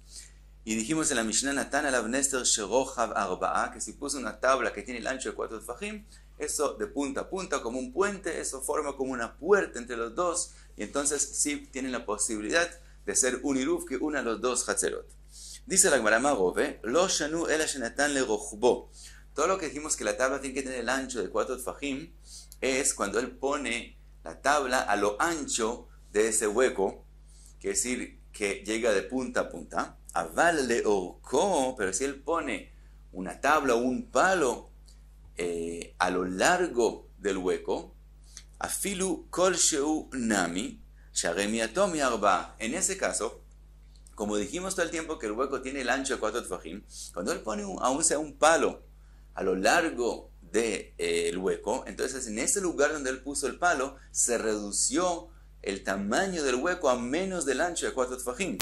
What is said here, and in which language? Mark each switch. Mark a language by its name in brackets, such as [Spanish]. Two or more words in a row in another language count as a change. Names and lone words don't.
[Spanish] Y dijimos en la Mishnah, [Hebrew] נתן עליו נסר שרוחבו ארבעה, [Spanish] que si puso una tabla que tiene el ancho de 4 tfajim, eso de punta a punta como un puente, eso forma como una puerta entre los dos, y entonces sí tienen la posibilidad de ser un Iruv que una a los dos Hatzerot. Dice la Gemara Marove, [Hebrew] לא שנו אלא שנתן לרחבו. [Spanish] Todo lo que dijimos que la tabla tiene que tener el ancho de 4 tfajim es cuando él pone la tabla a lo ancho de ese hueco, que es decir, que llega de punta a punta. [Hebrew] אבל לארכו, [Spanish] pero si él pone una tabla o un palo a lo largo del hueco, [Hebrew] אפילו כל שהוא נמי שממעטו מארבעה. [Spanish] En ese caso, como dijimos todo el tiempo que el hueco tiene el ancho de 4 tfajim, cuando él pone aún sea un palo a lo largo del hueco, entonces en ese lugar donde él puso el palo, se redució el tamaño del hueco a menos del ancho de 4 tfajim.